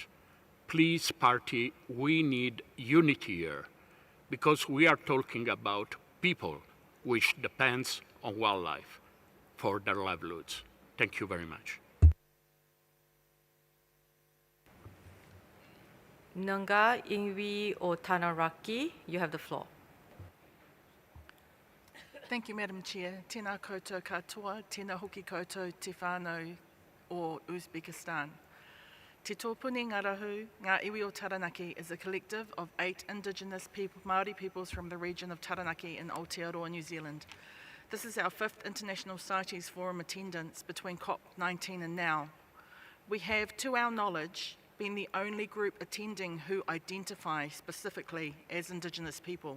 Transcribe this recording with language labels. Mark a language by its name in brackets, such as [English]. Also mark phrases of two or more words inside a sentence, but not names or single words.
[English] Please, party, we need unity here, because we are talking about people which depends on wildlife for their livelihoods. Thank you very much. Nunga Ingwi o Tanaraki, you have the floor. Thank you, Madam Chair. [Māori] Tēnā koutou katoa, tēnā hoki koutou te whānau o Uzbekistan. Te tōpuni ngarahu, [English] Ngā Iwi o Taranaki is a collective of 8 Indigenous Māori peoples from the region of Taranaki in Aotearoa, New Zealand. This is our 5th International CITES Forum attendance between COP19 and now. We have, to our knowledge, been the only group attending who identify specifically as Indigenous people.